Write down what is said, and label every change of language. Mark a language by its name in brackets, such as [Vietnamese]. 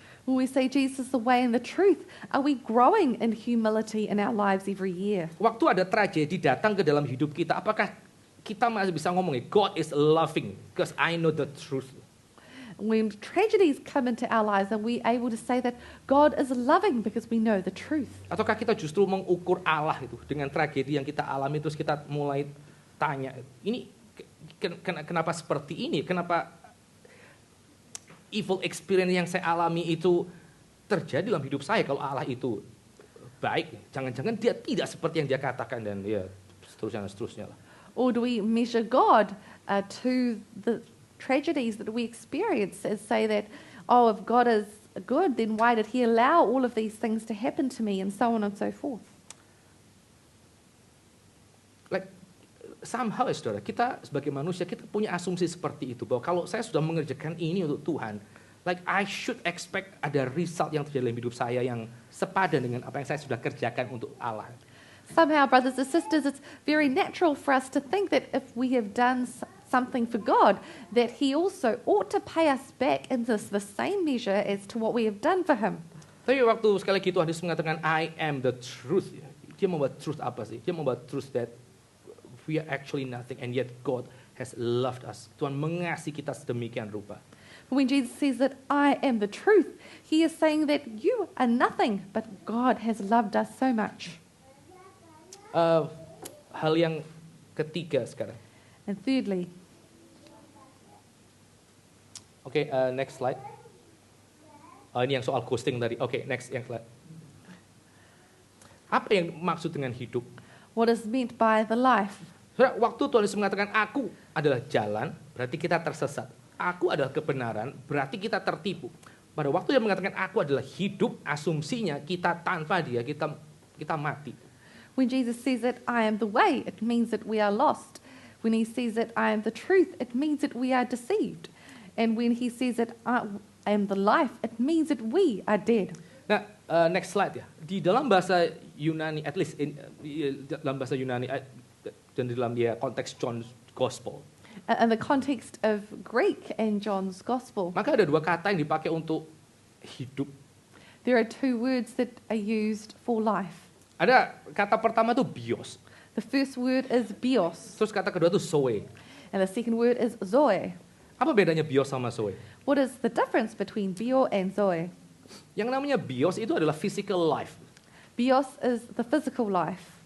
[English] When we say Jesus is the way and the truth, are we growing in humility in our lives every year? [Indonesian] Waktu ada tragedi datang ke dalam hidup kita, apakah kita masih bisa ngomong [English] God is loving because I know the truth? When tragedies come into our lives, are we able to say that God is loving because we know the truth? [Indonesian] Ataukah kita justru mengukur Allah itu dengan tragedi yang kita alami, terus kita mulai tanya, ini kenapa seperti ini? Kenapa [English] evil experience [Indonesian] yang saya alami itu terjadi dalam hidup saya kalau Allah itu baik? Jangan-jangan Dia tidak seperti yang Dia katakan, dan ya seterusnya lah. [English] Or do we measure God to the tragedies that we experience and say that, oh, if God is good, then why did He allow all of these things to happen to me, and so on and so forth? Like somehow, [Indonesian] saudara, kita sebagai manusia kita punya asumsi seperti itu, bahwa kalau saya sudah mengerjakan ini untuk Tuhan, [English] like I should expect [Indonesian] ada result yang terjadi dalam hidup saya yang sepadan dengan apa yang saya sudah kerjakan untuk Allah. [English] Somehow, brothers and sisters, it's very natural for us to think that if we have done something for God, that He also ought to pay us back in the same measure as to what we have done for Him. [Indonesian] Tapi waktu sekali lagi Tuhan Yesus mengatakan [English] I am the truth, [Indonesian] dia membawa truth apa sih? Dia membawa truth [English] that we are actually nothing and yet God has loved us. [Indonesian] Tuhan mengasihi kita sedemikian rupa. [English] When Jesus says that I am the truth, He is saying that you are nothing, but God has loved us so much. [Indonesian] Hal yang ketiga sekarang. [English] And thirdly, next slide. [Indonesian] Ini yang soal ghosting tadi. Next yang slide. Apa yang maksud dengan hidup? [English] what is meant by the life? [Indonesian] Saudara, waktu Tuhan Yesus mengatakan aku adalah jalan, berarti kita tersesat. Aku adalah kebenaran, berarti kita tertipu. Pada waktu dia mengatakan aku adalah hidup, asumsinya kita tanpa dia, kita mati. [English] When Jesus says that I am the way, it means that we are lost. When He says that I am the truth, it means that we are deceived. And when He says that I am the life, it means that we are dead. [Indonesian] Nah, next slide ya. Di dalam bahasa Yunani, [English] at least [Indonesian] dalam bahasa Yunani dan dalam dia konteks [English] John's Gospel. In the context of Greek and John's Gospel, [Indonesian] Maka ada dua kata yang dipakai untuk hidup. [English] there are two words that are used for life. [Indonesian] Ada kata pertama tuh bios, [English] The first word is bios, [Indonesian] terus kata kedua tuh zoe. [English] and the second word is zoe. [Indonesian] Apa bedanya bios sama zoe? [English] What is the difference between bio and zoe? [Indonesian] Yang namanya bios itu adalah [English] physical life. [Indonesian] Bios is the physical life.